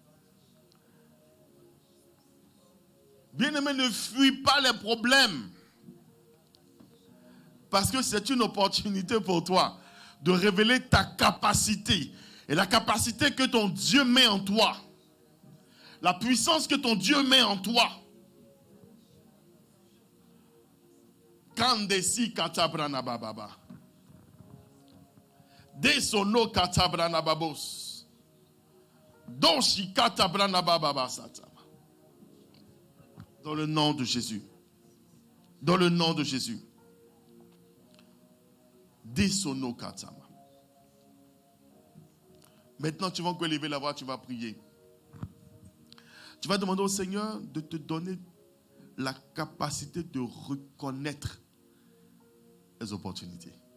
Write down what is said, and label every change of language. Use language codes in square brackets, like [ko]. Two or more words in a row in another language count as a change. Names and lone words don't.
[fr] Bien-aimé, ne fuis pas les problèmes. Parce que c'est une opportunité pour toi de révéler ta capacité. Et la capacité que ton Dieu met en toi. La puissance que ton Dieu met en toi. Kandesi katabrana bababa. Desono katabrana babos. Doshi katabrana bababa satama. Dans le nom de Jésus. Dans le nom de Jésus. Desono katama. Maintenant, tu vas encore lever la voix, tu vas prier. Tu vas demander au Seigneur de te donner la capacité de reconnaître les opportunités.